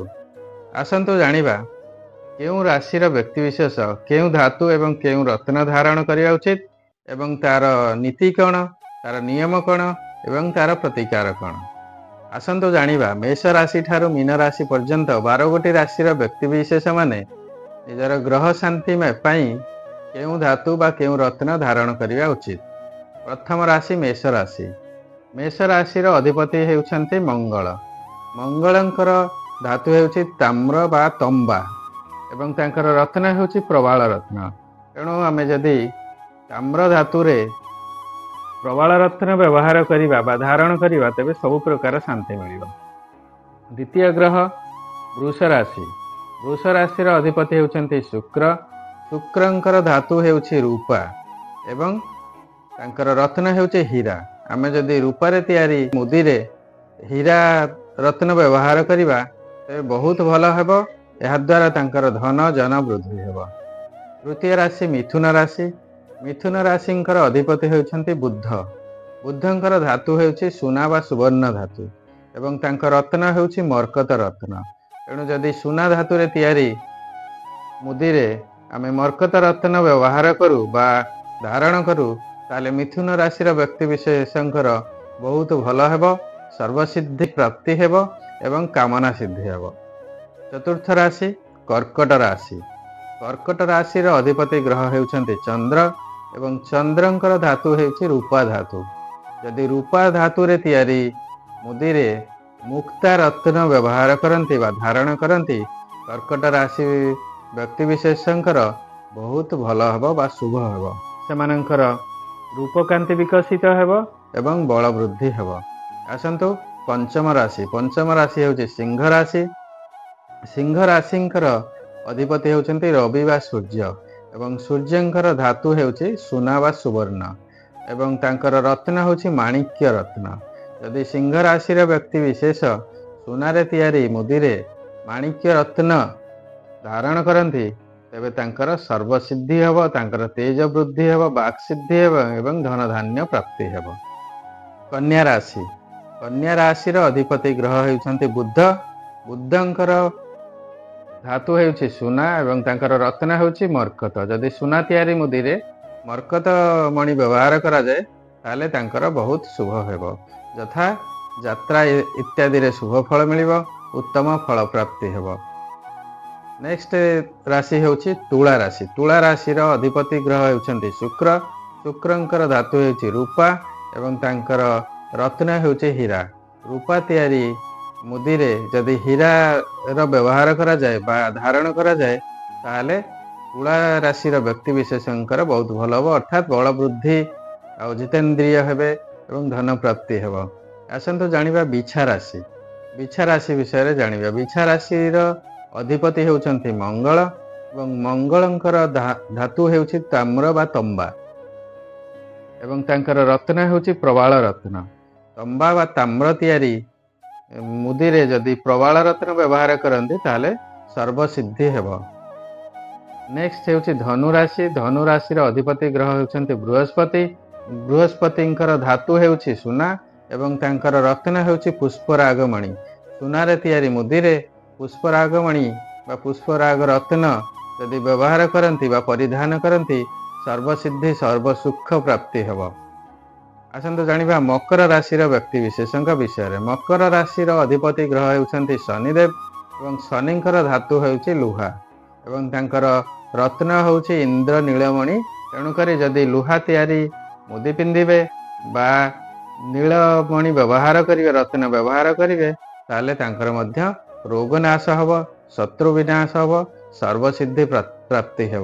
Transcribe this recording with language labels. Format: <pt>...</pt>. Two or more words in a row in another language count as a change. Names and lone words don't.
<or>ଆସନ୍ତୁ ଜାଣିବା କେଉଁ ରାଶି ବ୍ୟକ୍ତି ବିଶେଷ କେଉଁ ଧାତୁ ଏବଂ କେଉଁ ରତ୍ନ ଧାରଣ କରିବା ଉଚିତ ଏବଂ ତାର ନୀତି କଣ, ତାର ନିୟମ କଣ ଏବଂ ତାର ପ୍ରତିକାର କଣ। ଆସନ୍ତୁ ଜାଣିବା ମେଷ ରାଶି ଠାରୁ ମୀନ ରାଶି ପର୍ଯ୍ୟନ୍ତ 12 ଗୋଟି ରାଶି ବ୍ୟକ୍ତି ବିଶେଷ ମାନେ ନିଜର ଗ୍ରହ ଶାନ୍ତି ମେଁ ପାଇଁ କେଉଁ ଧାତୁ ବା କେଉଁ ରତ୍ନ ଧାରଣ କରିବା ଉଚିତ। ପ୍ରଥମ ରାଶି ମେଷ ରାଶି। ମେଷ ରାଶି ଅଧିପତି ହେଉଛନ୍ତି ମଙ୍ଗଳ। ମଙ୍ଗଳଙ୍କର ଧାତୁ ହେଉଛି ତାମ୍ର ବା ତମ୍ବା ଏବଂ ତାଙ୍କର ରତ୍ନ ହେଉଛି ପ୍ରବାଳ ରତ୍ନ। ତେଣୁ ଆମେ ଯଦି ତାମ୍ର ଧାତୁ ରେ ପ୍ରବାଳ ରତ୍ନ ବ୍ୟବହାର କରିବା ବା ଧାରଣ କରିବା ତେବେ ସବୁ ପ୍ରକାର ଶାନ୍ତି ମିଳିବ। ଦ୍ୱିତୀୟ ଗ୍ରହ ବୃଷ ରାଶି। ବୃଷ ରାଶି ଅଧିପତି ହେଉଛନ୍ତି ଶୁକ୍ର। ଶୁକ୍ରଙ୍କର ଧାତୁ ହେଉଛି ରୁପା ଏବଂ ତାଙ୍କର ରତ୍ନ ହେଉଛି ହୀରା। ଆମେ ଯଦି ରୁପା ରେ ତିଆରି ମୁଦି ରେ ହୀରା ରତ୍ନ ବ୍ୟବହାର କରିବା ତେବେ ବହୁତ ଭଲ ହେବ। ଏହା ଦ୍ୱାରା ତାଙ୍କର ଧନ ଜନ ବୃଦ୍ଧି ହେବ। ତୃତୀୟ ରାଶି ମିଥୁନ ରାଶି। ମିଥୁନ ରାଶିଙ୍କର ଅଧିପତି ହେଉଛନ୍ତି ବୁଧ। ବୁଧଙ୍କର ଧାତୁ ହେଉଛି ସୁନା ବା ସୁବର୍ଣ୍ଣ ଧାତୁ ଏବଂ ତାଙ୍କର ରତ୍ନ ହେଉଛି ମରକତ ରତ୍ନ। ତେଣୁ ଯଦି ସୁନା ଧାତୁ ରେ ତିଆରି ମୁଦି ରେ ଆମେ ମରକତ ରତ୍ନ ବ୍ୟବହାର କରୁ ବା ଧାରଣ କରୁ ତାହେଲେ ମିଥୁନ ରାଶି ବ୍ୟକ୍ତି ବିଶେଷଙ୍କର ବହୁତ ଭଲ ହେବ। ସର୍ବସିଦ୍ଧି ପ୍ରାପ୍ତି ହେବ ଏବଂ କାମନା ସିଦ୍ଧି ହେବ। ଚତୁର୍ଥ ରାଶି କର୍କଟ ରାଶି। କର୍କଟ ରାଶି ଅଧିପତି ଗ୍ରହ ହେଉଛନ୍ତି ଚନ୍ଦ୍ର ଏବଂ ଚନ୍ଦ୍ରଙ୍କର ଧାତୁ ହେଉଛି ରୁପା ଧାତୁ। ଯଦି ରୁପା ଧାତୁ ରେ ତିଆରି ମୁଦି ରେ ମୁକ୍ତା ରତ୍ନ ବ୍ୟବହାର କରନ୍ତି ବା ଧାରଣ କରନ୍ତି କର୍କଟ ରାଶି ବ୍ୟକ୍ତି ବିଶେଷଙ୍କର ବହୁତ ଭଲ ହେବ ବା ଶୁଭ ହେବ। ସେମାନଙ୍କର ରୂପକାନ୍ତି ବିକଶିତ ହେବ ଏବଂ ବଳ ବୃଦ୍ଧି ହେବ। ଆସନ୍ତୁ ପଞ୍ଚମ ରାଶି। ପଞ୍ଚମ ରାଶି ହେଉଛି ସିଂହ ରାଶି। ସିଂହ ରାଶିଙ୍କର ଅଧିପତି ହେଉଛନ୍ତି ରବି ବା ସୂର୍ଯ୍ୟ ଏବଂ ସୂର୍ଯ୍ୟଙ୍କର ଧାତୁ ହେଉଛି ସୁନା ବା ସୁବର୍ଣ୍ଣ ଏବଂ ତାଙ୍କର ରତ୍ନ ହେଉଛି ମାଣିକ୍ୟ ରତ୍ନ। ଯଦି ସିଂହ ରାଶି ବ୍ୟକ୍ତି ବିଶେଷ ସୁନା ରେ ତିଆରି ମୁଦି ରେ ମାଣିକ୍ୟ ରତ୍ନ ଧାରଣ କରନ୍ତି ତେବେ ତାଙ୍କର ସର୍ବସିଦ୍ଧି ହେବ, ତାଙ୍କର ତେଜ ବୃଦ୍ଧି ହେବ, ବାକ୍ ସିଦ୍ଧି ହେବ ଏବଂ ଧନ ଧାନ୍ୟ ପ୍ରାପ୍ତି ହେବ। କନ୍ୟା ରାଶି। କନ୍ୟା ରାଶି ଅଧିପତି ଗ୍ରହ ହେଉଛନ୍ତି ବୁଧ। ବୁଧଙ୍କର ଧାତୁ ହେଉଛି ସୁନା ଏବଂ ତାଙ୍କର ରତ୍ନ ହେଉଛି ମରକତ। ଯଦି ସୁନା ତିଆରି ମୁଦି ରେ ମରକତ ମଣି ବ୍ୟବହାର କରାଯାଏ ତାହେଲେ ତାଙ୍କର ବହୁତ ଶୁଭ ହେବ, ଯଥା ଯାତ୍ରା ଇତ୍ୟାଦି ରେ ଶୁଭ ଫଳ ମିଳିବ, ଉତ୍ତମ ଫଳ ପ୍ରାପ୍ତି ହେବ। ନେକ୍ସଟ ରାଶି ହେଉଛି ତୁଳା ରାଶି। ତୁଳା ରାଶି ଅଧିପତି ଗ୍ରହ ହେଉଛନ୍ତି ଶୁକ୍ର। ଶୁକ୍ରଙ୍କର ଧାତୁ ହେଉଛି ରୁପା ଏବଂ ତାଙ୍କର ରତ୍ନ ହେଉଛି ହୀରା। ରୁପା ତିଆରି ମୁଦି ରେ ଯଦି ହୀରା ବ୍ୟବହାର କରାଯାଏ ବା ଧାରଣ କରାଯାଏ ତାହେଲେ ତୁଳା ରାଶି ବ୍ୟକ୍ତି ବିଶେଷଙ୍କର ବହୁତ ଭଲ ହେବ, ଅର୍ଥାତ ବଳ ବୃଦ୍ଧି ଆ ଜିତେନ୍ଦ୍ରିୟ ହେବେ ଏବଂ ଧନ ପ୍ରାପ୍ତି ହେବ। ଆସନ୍ତୁ ଜାଣିବା ବିଛା ରାଶି। ବିଛା ରାଶି ବିଷୟ ରେ ଜାଣିବା। ବିଛା ରାଶି ଅଧିପତି ହେଉଛନ୍ତି ମଙ୍ଗଳ ଏବଂ ମଙ୍ଗଳଙ୍କର ଧାତୁ ହେଉଛି ତାମ୍ର ବା ତମ୍ବା ଏବଂ ତାଙ୍କର ରତ୍ନ ହେଉଛି ପ୍ରବାଳ ରତ୍ନ। ତମ୍ବା ବା ତାମ୍ର ତିଆରି ମୁଦି ରେ ଯଦି ପ୍ରବାଳ ରତ୍ନ ବ୍ୟବହାର କରନ୍ତି ତାହେଲେ ସର୍ବସିଦ୍ଧି ହେବ। ନେକ୍ସଟ ହେଉଛି ଧନୁ ରାଶି। ଧନୁ ରାଶି ଅଧିପତି ଗ୍ରହ ହେଉଛନ୍ତି ବୃହସ୍ପତି। ବୃହସ୍ପତିଙ୍କର ଧାତୁ ହେଉଛି ସୁନା ଏବଂ ତାଙ୍କର ରତ୍ନ ହେଉଛି ପୁଷ୍ପରାଗମଣି। ସୁନା ରେ ତିଆରି ମୁଦି ରେ ପୁଷ୍ପରାଗମଣି ବା ପୁଷ୍ପରାଗ ରତ୍ନ ଯଦି ବ୍ୟବହାର କରନ୍ତି ବା ପରିଧାନ କରନ୍ତି ସର୍ବସିଦ୍ଧି ସର୍ବସୁଖ ପ୍ରାପ୍ତି ହେବ। ଆସନ୍ତୁ ଜାଣିବା ମକର ରାଶି ବ୍ୟକ୍ତି ବିଶେଷଙ୍କ ବିଷୟ ରେ। ମକର ରାଶି ଅଧିପତି ଗ୍ରହ ହେଉଛନ୍ତି ଶନିଦେବ। ଏବଂ ଶନିଙ୍କର ଧାତୁ ହେଉଛି ଲୁହା ଏବଂ ତାଙ୍କର ରତ୍ନ ହେଉଛି ଇନ୍ଦ୍ର ନୀଳମଣି। ତେଣୁକରି ଯଦି ଲୁହା ତିଆରି ମୁଦି ପିନ୍ଧିବେ ବା ନୀଳମଣି ବ୍ୟବହାର କରିବେ, ରତ୍ନ ବ୍ୟବହାର କରିବେ, ତାହେଲେ ତାଙ୍କର ମଧ୍ୟ ରୋଗ ନାଶ ହେବ, ଶତ୍ରୁ ବିନାଶ ହେବ, ସର୍ବସିଦ୍ଧି ପ୍ରାପ୍ତି ହେବ।</or>